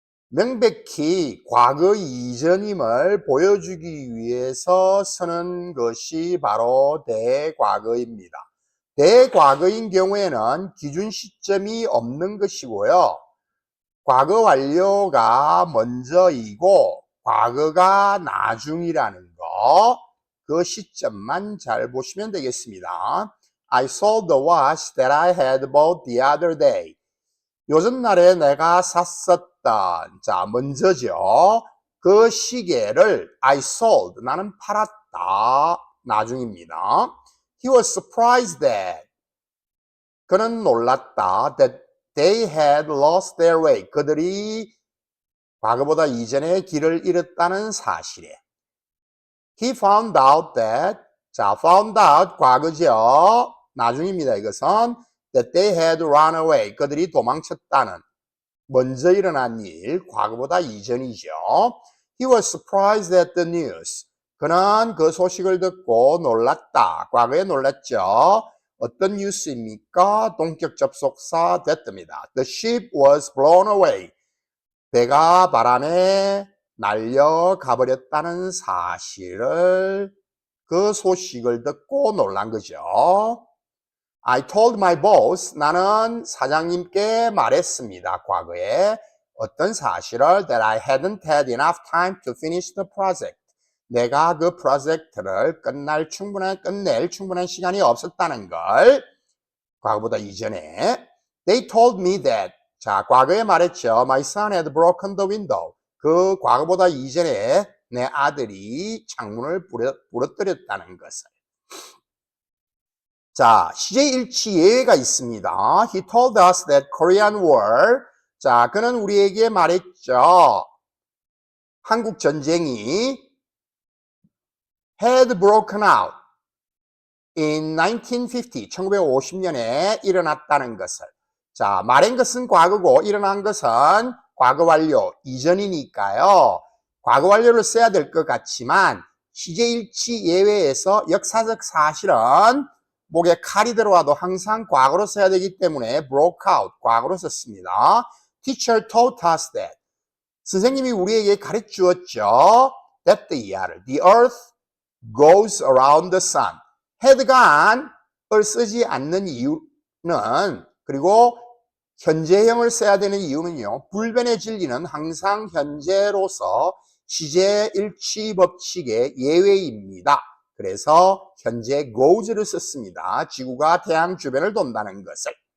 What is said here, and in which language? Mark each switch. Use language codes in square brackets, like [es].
[ko] 명백히 과거 이전임을 보여주기 위해서 쓰는 것이 바로 대과거입니다. 대과거인 경우에는 기준 시점이 없는 것이고요. 과거 완료가 먼저이고 과거가 나중이라는 거, 그 시점만 잘 보시면 되겠습니다. [en] I sold the watch that I had bought the other day. [ko] 요즘 날에 내가 샀었던, 자, 먼저죠. 그 시계를 [en] I sold, [ko] 나는 팔았다. 나중입니다. [en] He was surprised that, [ko] 그는 놀랐다. [en] That they had lost their way. [ko] 그들이 과거보다 이전에 길을 잃었다는 사실에. [en] He found out that, [ko] 자, [en] found out [ko] 과거죠. 나중입니다. 이것은 [en] that they had run away. [ko] 그들이 도망쳤다는, 먼저 일어난 일, 과거보다 이전이죠. [en] He was surprised at the news. [ko] 그는 그 소식을 듣고 놀랐다. 과거에 놀랐죠. 어떤 뉴스입니까? 동격 접속사 that입니다. [en] The ship was blown away. [ko] 배가 바람에 날려가 버렸다는 사실을, 그 소식을 듣고 놀란 거죠. [en] I told my boss, [ko] 나는 사장님께 말했습니다. 과거에 어떤 사실을 [en] that I hadn't had enough time to finish the project. [ko] 내가 그 프로젝트를 끝낼 충분한 시간이 없었다는 걸, 과거보다 이전에. [en] They told me that, [ko] 자, 과거에 말했죠. [en] My son had broken the window. [ko] 그 과거보다 이전에 내 아들이 창문을 부러뜨렸다는 것을. 자, 시제일치 예외가 있습니다. [en] He told us that Korean War, [ko] 자, 그는 우리에게 말했죠. 한국 전쟁이 [en] had broken out in 1950, [ko] 1950년에 일어났다는 것을. 자, 말한 것은 과거고 일어난 것은 과거 완료 이전이니까요. 과거 완료를 써야 될 것 같지만 시제일치 예외에서 역사적 사실은 목에 칼이 들어와도 항상 과거로 써야 되기 때문에 [en] broke out, [ko] 과거로 썼습니다. [en] Teacher taught us that. [ko] 선생님이 우리에게 가르치었죠. [en] that the earth goes around the sun. [ko] had gone을 쓰지 않는 이유는, 그리고 현재형을 써야 되는 이유는요. 불변의 진리는 항상 현재로서 시제일치 법칙의 예외입니다. 그래서 현재 goes를 썼습니다. 지구가 태양 주변을 돈다는 것을.